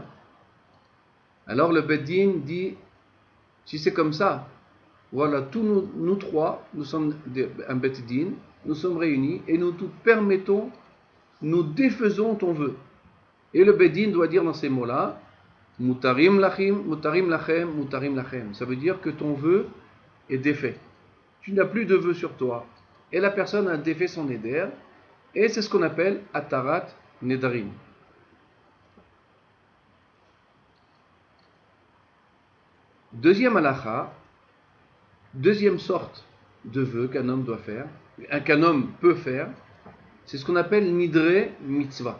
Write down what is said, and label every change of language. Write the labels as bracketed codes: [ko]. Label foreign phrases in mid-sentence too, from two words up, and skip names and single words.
[fr] Alors le Beddin dit, si c'est comme ça, voilà, tous nous 3, nous sommes un Beddin, nous sommes réunis et nous tout permettons, nous défaisons ton vœu. Et le Beddin doit dire dans ces mots-là, [he] מותרים לכם, מותרים לכם, מותרים לכם. [fr] Ça veut dire que ton vœu est défait. Tu n'as plus de vœu sur toi. Et la personne a défait son éder, et c'est ce qu'on appelle [he] התרת נדרים. [fr] Deuxième halacha, deuxième sorte de vœu qu'un homme doit faire, qu'un homme peut faire, c'est ce qu'on appelle [he] נדרי מצווה.